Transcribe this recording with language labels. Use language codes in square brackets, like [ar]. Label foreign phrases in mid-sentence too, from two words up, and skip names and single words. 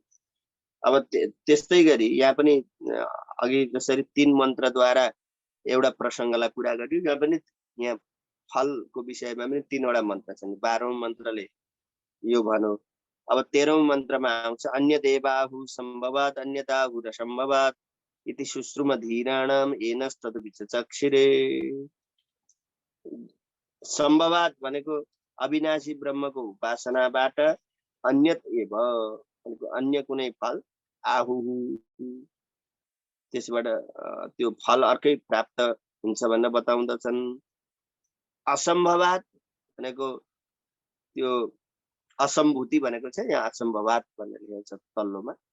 [ne] अब त्यस्तै गरी यहाँ पनि अघि जसरी 3 मन्त्रद्वारा एउटा प्रसङ्गलाई पुरा गर्यो, यहाँ पनि यहाँ फलको विषयमा पनि 3 वटा मन्त्र छन्। 12औं मन्त्रले यो भनौँ। अब 13औं मन्त्रमा आउँछ [sa] अन्य देवाहु सम्भवात् अन्यताहु र सम्भवात् इति शुश्रुमधीराणाम एनस्तद विचक्षिरे। [ne] सम्भवात् भनेको अविनाशी ब्रह्मको उपासनाबाट [sa] अन्यत एव [ne] भनेको अन्य कुनै फल आहु त्यसबाट त्यो फल अर्कै प्राप्त हुन्छ भनेर बताउँदछन्। असम्भवात् भनेको त्यो असम्भूति भनेको छ, यहाँ असम्भवात् भनेर लेखेको छ तल्लोमा।